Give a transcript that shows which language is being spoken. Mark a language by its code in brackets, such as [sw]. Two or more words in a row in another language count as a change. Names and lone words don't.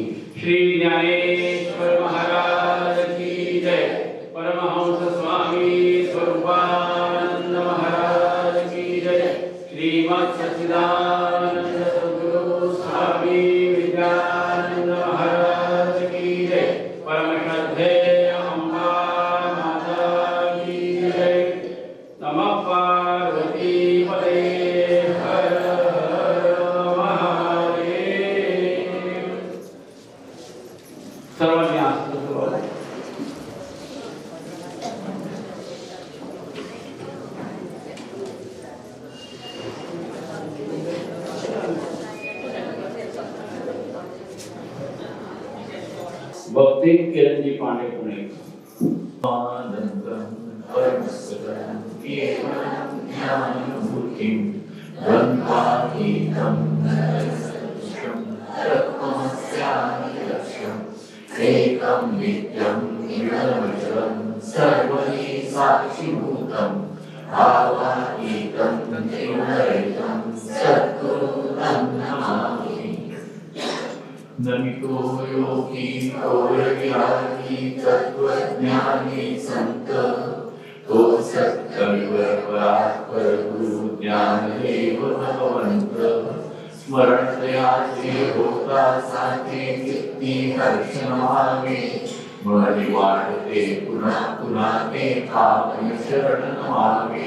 [hi] श्री ज्ञानेश्वर महाराज की जय. परमहंस स्वामी स्वरूपानंद महाराज की जय. श्रीमत् सच्चिदानंद सद्गुरु स्वामी विद्यानंद महाराज की जय. परम श्रद्धेय अंबा माता की जय. नमः पार्वती पते हर हर महादेव. [mr] सर्वांनी आसन सुरुवात. भक्ती किरणजी पांडे पुणे. [sa] आनंदं परमसुखं केवलं ज्ञानमूर्तिं द्वन्द्वातीतं नरसदृशं तत्त्वमस्यामि लक्ष्यम् एकं नित्यं निर्मलमचलं सर्वैः साक्षिभूतं भावातीतं त्रिगुणरहितं सद्गुरुं नमामि. [mr] नमितो योगी विहारी तत्त्वज्ञानी संत तो सत्कविवर परात्पर गुरु ज्ञानदेव भगवंत. स्मरणतयाचे होता साथे किती हर्ष व्हावे, मनी वाढते पुन्हा पुन्हा ते पावन शरण व्हावे.